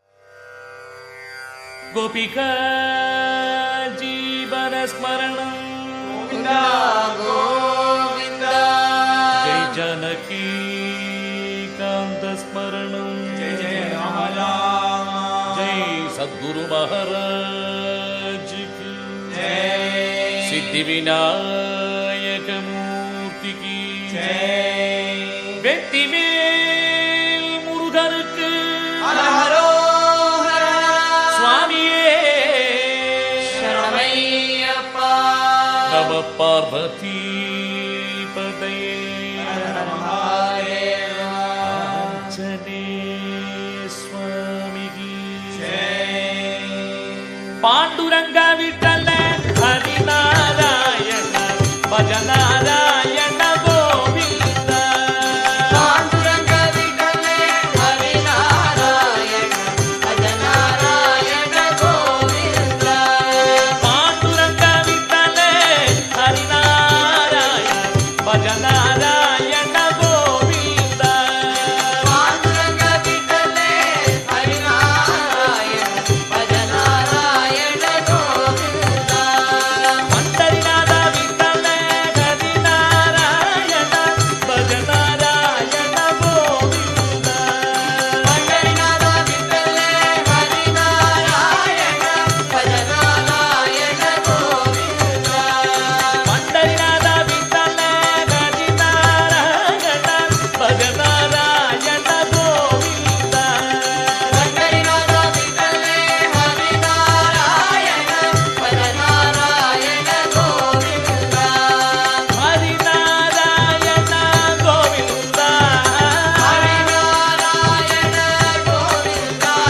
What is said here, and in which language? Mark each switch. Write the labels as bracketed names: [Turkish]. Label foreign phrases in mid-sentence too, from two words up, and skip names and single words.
[Sanskrit] गोपिका जीवन स्मरणं गोविंदा गोविंदा जय जानकी कांत स्मरणं जय जय राम राम [Hindi] जय सद्गुरु महाराज की जय सिद्धि विनायक मूर्ति की जय [Tamil] வெற்றிவேல் முருகனுக்கு [Sanskrit] हरो हर [Tamil] சுவாமியே शरणमय्यप्पा நம பார்வதி பதையே [Sanskrit] महादेव [Tamil] ஆஞ்சநேய சுவாமிக்கு [Hindi] जय [Marathi] पांडुरंग विठ्ठल हरिनारायण भजनारायण गोविंद पांडुरंग विठले हरि नारायण भज नारायण गोविंद पांडुरंग विठ्ठल हरिनारायण भजनारायण गोविंद पांडुरंग विठले हरि नारायण भज नारायण गोविंद पंढरीनाथ विठ्ठल हरिनारायण भजनारायण गोविंद पंडरीनाथ विठले हरि नारायण भज नारायण गोविंद पंढरीनाथ विठ्ठल हरिनारायण भजनारायण गोविंद पंडरीनाथ विठले हरि नारायण भज नारायण गोविंद हरिनारायण गोविंद हरि नारायण गोविंद